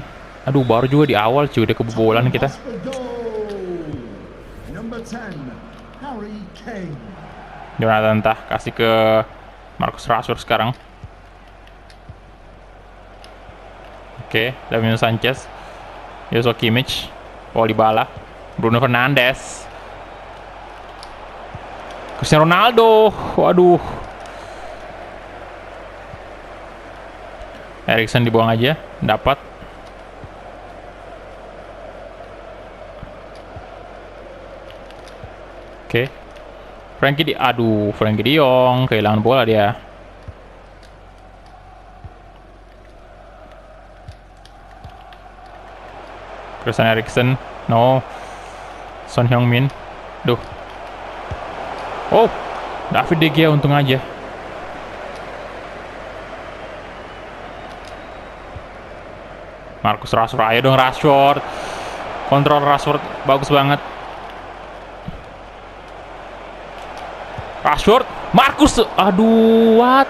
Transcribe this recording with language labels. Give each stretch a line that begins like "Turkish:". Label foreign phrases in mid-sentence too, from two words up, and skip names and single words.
Indonesian: Aduh, baru juga di awal cuy, udah kebobolan kita. Number 10, Harry Kane. Jonathan Tah kasih ke Marcus Rashford sekarang. Oke, Davinson Sanchez, Joshua Kimmich, Paul Dybala, Bruno Fernandes, Cristiano Ronaldo. Waduh. Eriksen dibuang aja, dapat. Oke. Frankie De Jong kehilangan bola dia. Christian Eriksen, no. Son Heung-min. Duh. Oh, David De Gea untung aja. Marcus Rashford, ayo dong Rashford. Kontrol Rashford bagus banget. Rashford, Marcus, aduh, what?